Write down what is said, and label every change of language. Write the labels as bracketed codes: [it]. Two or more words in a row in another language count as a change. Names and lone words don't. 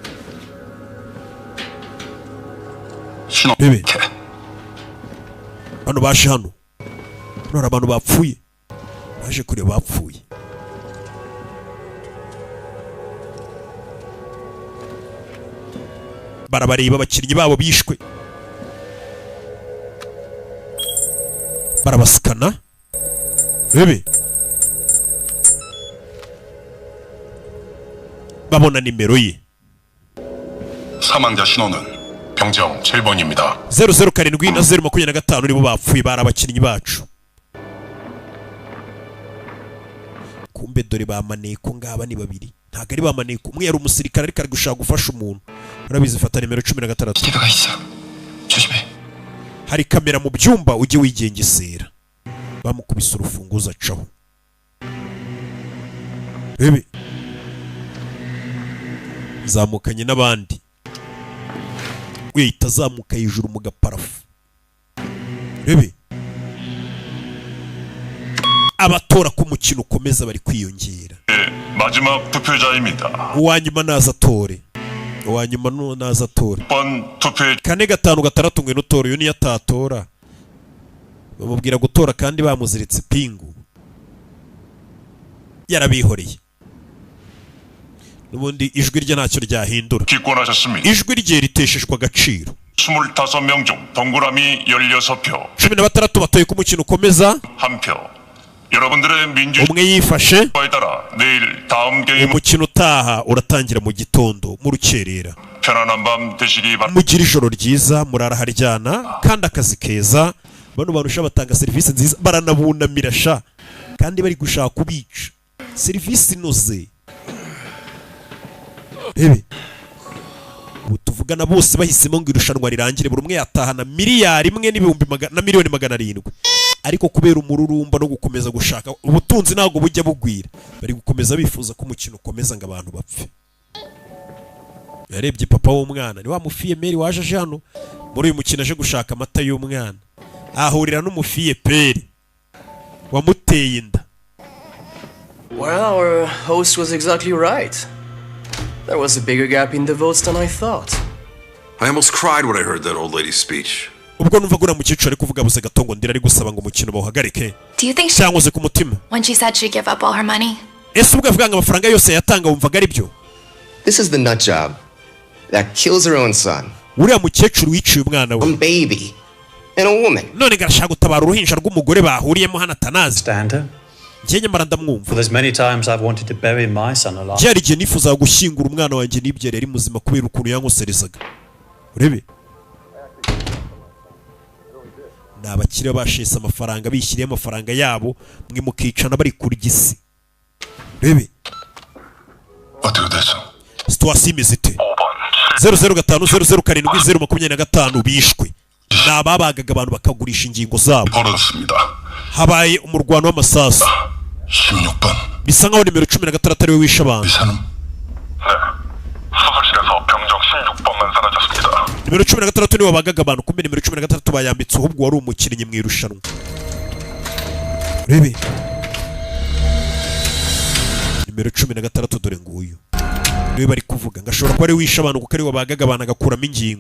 [rw] bebe hano baje hano hari abantu bapfuye baje kureba bapfuye barabareba abakinnyi babo bishwe barabasikana bebe babona nimero ye [ko] 사망자 신원은 병정 7번입니다. [rw] 007 na 025 nibo bapfuye bari abakinnyi bacu kumbe dore bamaneko ngaba ni babiri ntago ari bamaneko umwe yari umusirikare ariko ari gushaka gufasha umuntu urabizi fata nimero 16 [ko] 기회가 있어. 조심해. [rw] hari kamera mu byumba ujye wigengesera bamukubise urufunguzo acaho bebe zamukanye n'abandi wihita azamuka hejuru mu gaparafu bebe abatora ko umukino ukomeza bari kwiyongera [ko] 마지막 투표자입니다. [rw] uwanyuma naza atore uwanyuma naza atore [ko] 6번 투표해 [rw] 4-5-6 ngwino utora uyu niyo atatora bamubwira gutora kandi bamuziritse pingu yarabihoreye n'ubundi ijwi rye ntacyo ryahindura [ko] 기권하셨습니다. [rw] ijwi rye ritesheshwa agaciro [ko] 25명 중 동그라미 16표, [rw] 16 batoye ko umukino ukomeza [ko] 1표. 여러분들의 민주주의에 [rw] umwe yifashe [ko] 따라 내일 다음 게임 [rw] umukino utaha uratangira mu gitondo mu rukerera [ko] 편안한 밤 되시기 바랍니다. [rw] mugira ijoro ryiza murara haryana kandi akazi keza bano bantu sha batanga serivisi nziza baranabunamira sha kandi bari gushaka kubica serivisi inoze bebe ubu tuvugana bose bahisemo ngo irushanwa rirangire buri umwe yatahana miliyari imwe n'ibihumbi na miliyoni 700 ariko kubera umururumba no gukomeza gushaka ubutunzi ntabwo bujya bugwira bari gukomeza bifuza ko umukino ukomeza ngo abantu bapfe yarebye papa w'umwana ni wa mufiye meri waje aje hano muri uyu mukino aje gushaka amata y'umwana ahurira n'umufiye peri wamuteye inda. [en] Well, our host was exactly right. There was a bigger gap in the votes than I thought. I almost cried when I heard that old lady's speech. [rw] ubwo numva gura mukecuru ari kuvuga buze gatongo ndira ari gusaba ngo umukino bawuhagarike [en] Do you think she, [rw] cyangwa ze ku mutima [en] when she said she'd give up all her money? [rw] ese ubwo avuga ngo amafaranga yose yatanga wumvaga ari byo? [en] This is the nut job that kills her own son. [rw] uriya mukecuru wiciye umwana we. [en] A baby and a woman. [rw] none garashaka gutabara uruhinja rw'umugore bahuriyemo hano atanazi. njye nyamara ndamwumva. [en] For there's many times I've wanted to bury my son alive. [rw] byari igihe nifuzaga gushyingura umwana wanjye nibyere ari muzima kubera ukuntu yankoserezaga. urebe ni abakire bashese amafaranga bishyiriye amafaranga yabo mwe mukicana bari kurya isi. urebe [ko] 어떻게 됐어? [rw] situwasiyo imeze ite? 005-007-025 bishwe ni ababagaga abantu bakagurisha ingingo zabo. habaye umurwano w'amasasu. [ko] 16번. [rw] bisa nkaho nimero 16 ariwe wishe abantu. [ko] 수술실에서 병정 16번만 사라졌습니다. [rw] nimero 16 niwe wabagaga abantu kumbe nimero 16 bayambitse ahubwo wari umukinnyi mu irushanwa. urebe nimero 16 dore nguyu niwe bari kuvuga ngashobora kuba ari wishe abantu kuko ari wabagaga abantu agakuramo ingingo.